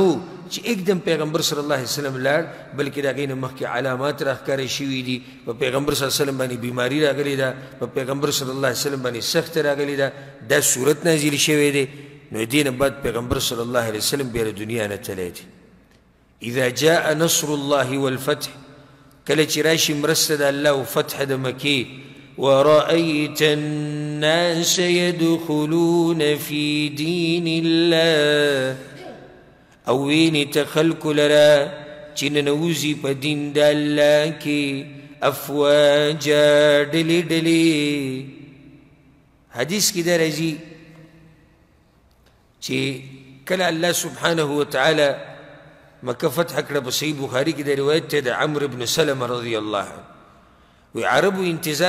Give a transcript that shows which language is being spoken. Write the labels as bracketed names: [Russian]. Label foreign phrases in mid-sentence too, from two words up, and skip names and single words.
[Pashto] و چې एकदम پیغمبر [Arabic] صلی الله علیه وسلم [Pashto] لاړ بلکې د هغې نه مخکې علامات راښکاره شوي دي په پیغمبر [Arabic] صلی الله علیه وسلم [Pashto] باندې بیماري راغلې ده په پیغمبر [Arabic] صلی الله علیه وسلم [Pashto] باندې سخته راغلې ده دا صورت نازل شوی دی نو دې نه بعد پیغمبر صلی الله علیه وسلم بیا د دنیا نه تللی دی [Arabic] اذا جاء نصر الله والفتح [Pashto] کله چې راشي مرسته د الله او فتح د مکې [Arabic] ورأيت الناس يدخلون في دين الله [Pashto] او وینې ته خلکو لره چې ننوځي په دین د الله کې افواجا ډلې ډلې حدیث کې دا راځي چې کله [Arabic] الله سبحانه وتعالی [Pashto] مکه فتح کړه په صحیح بخاري کې د روایت ته د عمرو بن سلمه [Arabic] رضی الله عنه [Pashto] وی عربو انتظار